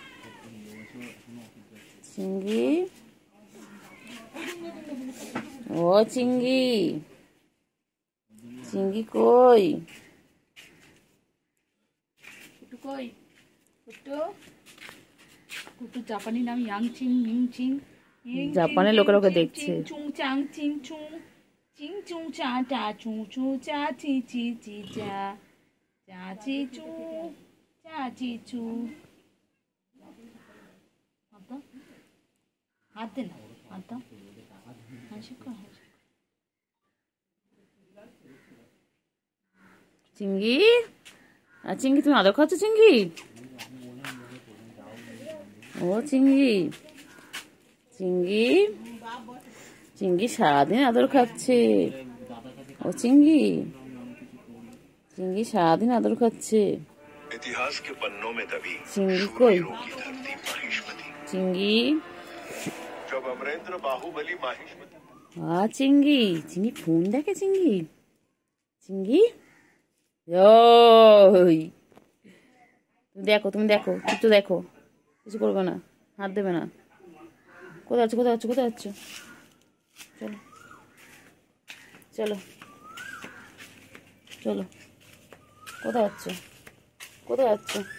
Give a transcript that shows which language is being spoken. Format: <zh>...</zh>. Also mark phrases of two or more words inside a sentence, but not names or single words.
<bn>চিংড়ি, ও চিংড়ি, চিংড়ি কই? কুটু কই? কুটু, কুটু জাপানি নাম ইয়াংচিং মিংচিং। জাপানের লোকেরা ওকে দেখছে। চুং চাং চিং চুং চিং চুং চা টা চুং চু চা চি চি চি চা চা চি চু চা চি চু। হাত দে না, হাত দাও। হাসি কর, হাসি। চিংড়ি, আর চিংড়ি তুমি আদর খাচ্ছ চিংড়ি? ও চিংড়ি, চিংড়ি, চিংড়ি সারাদিন আদর খাচ্ছে। ও চিংড়ি, চিংড়ি সারাদিন আদর খাচ্ছে।</bn> <hi>इतिहास के पन्नों में दबी</hi> <bn>চিংগি কই?</bn> <hi>शूरवीरों की धरती माहिष्मती।</hi> <bn>চিংড়ি,</bn> <hi>जब अमरेंद्र बाहुबली माहिष्मती</hi> <bn>চিংড়ি, চিংড়ি ফোন দেখে চিংড়ি, চিংড়ি ওই তুমি দেখো, তুমি দেখো, একটু দেখো, কিছু করবে না, হাত দেবে না। কোথায় আছো, কোথায় আছো, কোথায় আছো? চলো, চলো, চলো, কোথায় আছো, কোথায় আছো?</bn>